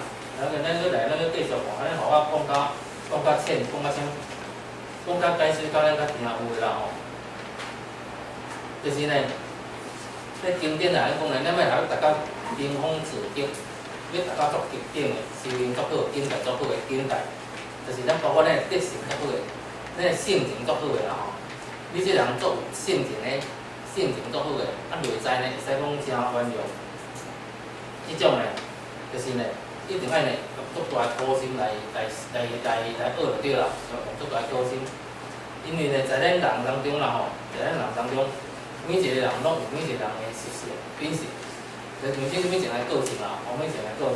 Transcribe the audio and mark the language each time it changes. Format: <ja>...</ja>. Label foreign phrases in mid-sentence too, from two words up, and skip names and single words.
<nan>咱搁来，咱搁继续看，咱互我讲较浅，讲较解释到咱较听有诶啦吼。就是呢，咧经典来讲呢，咱要大家登峰造极，要大家做极顶诶，修行足好，境界足好诶境界，就是咱包括咱德行足好诶，咱性情足好诶啦吼。你这人做性情足好诶，内在呢会使讲真圆融，即种呢，就是呢。一定爱呢，用足大个心来学就对啦，用足大个心。因为呢，在咱人当中啦吼，在咱人当中，每一个人拢有每一个人的习性、品性，就像每一个人个性啦，每一个人个性。</nan>